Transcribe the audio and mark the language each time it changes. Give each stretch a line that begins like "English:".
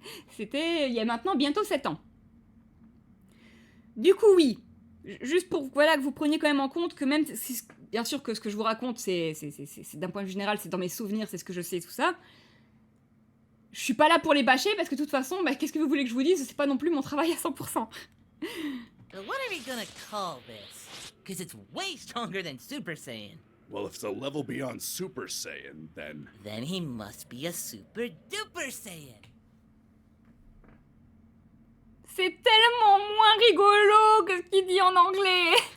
French: C'était il y a maintenant bientôt 7 ans. Du coup, oui. Juste pour voilà, que vous preniez quand même en compte que même... bien sûr que ce que je vous raconte, c'est d'un point de vue général, c'est dans mes souvenirs, c'est ce que je sais, tout ça. Je suis pas là pour les bâcher, parce que de toute façon, bah, qu'est-ce que vous voulez que je vous dise? C'est pas non plus mon travail à 100%.
English: What are we gonna call this? Because it's way stronger than Super Saiyan. Well, if it's a level beyond Super Saiyan, then... Then he must be a Super Duper Saiyan.
French: C'est tellement moins rigolo que ce qu'il dit en anglais.